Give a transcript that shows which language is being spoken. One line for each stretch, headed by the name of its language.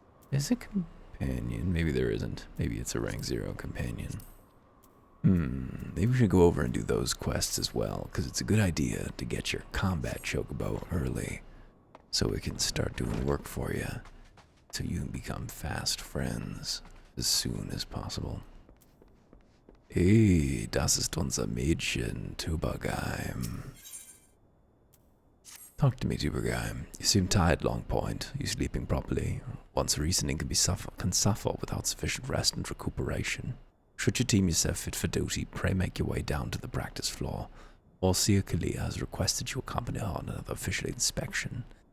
English: Is it companion? Maybe there isn't. Maybe it's a rank 0 companion. Maybe we should go over and do those quests as well, because it's a good idea to get your combat chocobo early, so it can start doing work for you, so you can become fast friends as soon as possible.
German: Hey, das ist unser Mädchen, Tubergeim.
English: Talk to me, Tubergeim. You seem tired, Long Point. You sleeping properly? One's reasoning can suffer without sufficient rest and recuperation. Should you deem yourself fit for duty, pray make your way down to the practice floor. Orsia Kalia has requested you accompany her on another official inspection.